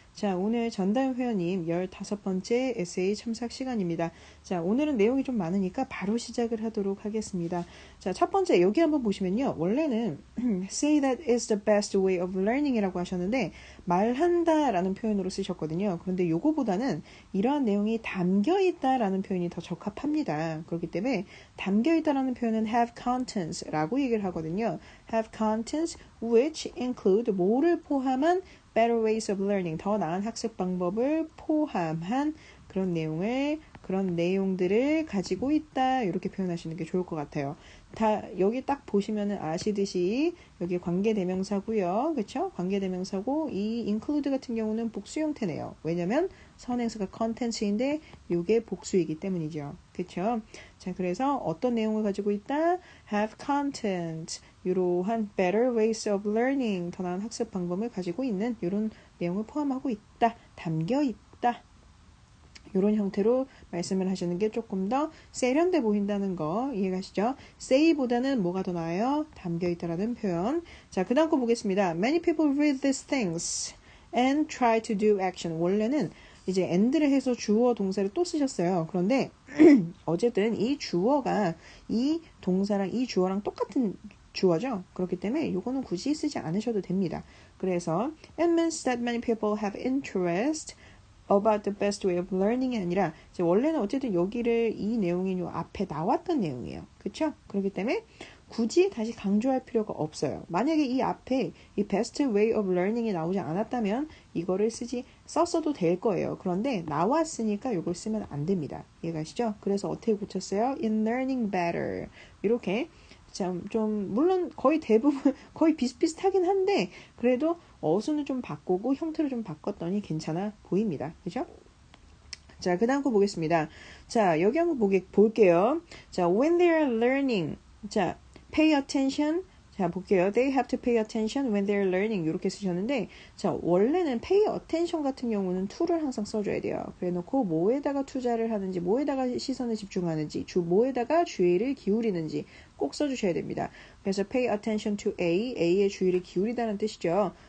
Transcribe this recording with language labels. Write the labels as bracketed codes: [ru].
[ko] 자, 오늘 전다현 회원님 15번째 에세이 첨삭 시간입니다. 자, 오늘은 내용이 좀 많으니까 바로 시작을 하도록 하겠습니다. 자, 첫 번째 여기 한번 보시면요. 원래는 [en] say that is the best way of learning [ko] 이라고 하셨는데 말한다 라는 표현으로 쓰셨거든요. 그런데 요거보다는 이러한 내용이 담겨 있다 라는 표현이 더 적합합니다. 그렇기 때문에 담겨 있다 라는 표현은 [en] have contents [ko] 라고 얘기를 하거든요. [en] have contents which include [ko] 뭐를 포함한 [en] better ways of learning [ko] 더 나은 학습 방법을 포함한 그런 내용들을 가지고 있다 이렇게 표현하시는 게 좋을 것 같아요. 다 여기 딱 보시면은 아시듯이 여기 관계대명사고요. 그렇죠? 관계대명사고 이 include 같은 경우는 복수 형태네요. 왜냐면 선행사가 content인데 이게 복수이기 때문이죠. 그렇죠? 자, 그래서 어떤 내용을 가지고 있다? [en] have content [ko] 이러한 [en] better ways of learning [ko] 더 나은 학습 방법을 가지고 있는 이런 내용을 포함하고 있다. 담겨 있다. 이런 형태로 말씀을 하시는 게 조금 더 세련돼 보인다는 거 이해가시죠? say보다는 뭐가 더 나아요? 담겨 있다라는 표현. 자, 그 다음 거 보겠습니다. [en] Many people read these things and try to do action. [ko] 원래는 이제 and를 해서 주어 동사를 또 쓰셨어요. 그런데 어쨌든 이 주어가 이 동사랑 이 주어랑 똑같은 주어죠. 그렇기 때문에 이거는 굳이 쓰지 않으셔도 됩니다. 그래서 [en] it means that many people have interest about the best way of learning [ko] 이 아니라 이제 원래는 어쨌든 여기를 이 내용이 요 앞에 나왔던 내용이에요. 그렇죠? 그렇기 때문에 굳이 다시 강조할 필요가 없어요. 만약에 이 앞에 이 [en] best way of learning [ko] 이 나오지 않았다면 이거를 썼어도 될 거예요. 그런데 나왔으니까 이걸 쓰면 안 됩니다. 이해가시죠? 그래서 어떻게 고쳤어요? [en] in learning better [ko] 이렇게 좀 물론 거의 대부분 거의 비슷비슷하긴 한데 그래도 어수는 좀 바꾸고 형태를 좀 바꿨더니 괜찮아 보입니다. 그죠? 자, 그 다음 거 보겠습니다. 자, 여기 한번 볼게요. [en] 자, when they are learning. [ko] 자, [en] pay attention. [ko] 자, 볼게요. [en] They have to pay attention when they are learning. [ko] 이렇게 쓰셨는데, 자, 원래는 [en] pay attention [ko] 같은 경우는 to를 항상 써줘야 돼요. 그래 놓고 뭐에다가 투자를 하는지, 뭐에다가 시선을 집중하는지, 뭐에다가 주의를 기울이는지 꼭 써주셔야 됩니다. 그래서 [en] pay attention to [ko] A의 주의를 기울이다는 뜻이죠.